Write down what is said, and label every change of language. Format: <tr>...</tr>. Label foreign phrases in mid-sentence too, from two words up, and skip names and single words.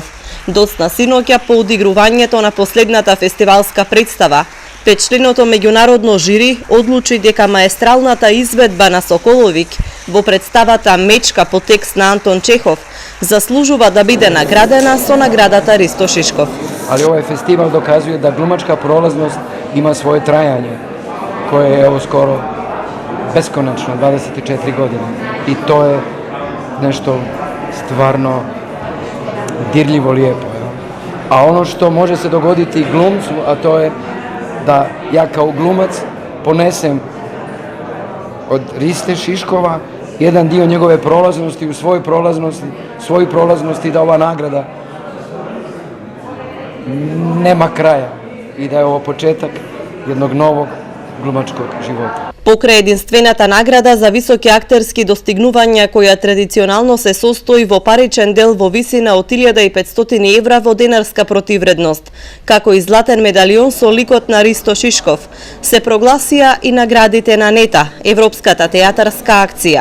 <mk>Доцна синоќа по одигрувањето на последната фестивалска представа. Петчленото меѓународно жири одлучи дека маестралната изведба на Соколовиќ во представата Мечка по текст на Антон Чехов заслужува да биде наградена со наградата Ристо Шишков.</mk> <bs>Ali ovaj festival dokazuje da glumačka prolaznost ima svoje trajanje, koje je evo skoro beskonačno, 24 godine. I to je nešto stvarno dirljivo lijepo. A ono što može se dogoditi glumcu, a to je da ja kao glumac ponesem od Riste Šiškova jedan dio njegove prolaznosti u svojoj prolaznosti da ova nagrada nema kraja i da je ovo početak jednog novog glumačkog života.</bs> <mk>Покрај единствената награда за високи актерски достигнувања која традиционално се состои во паричен дел во висина од 1500 евра во денарска противредност, како и златен медалион со ликот на Ристо Шишков, се прогласија и наградите на НЕТА, Европската театарска акција.</mk>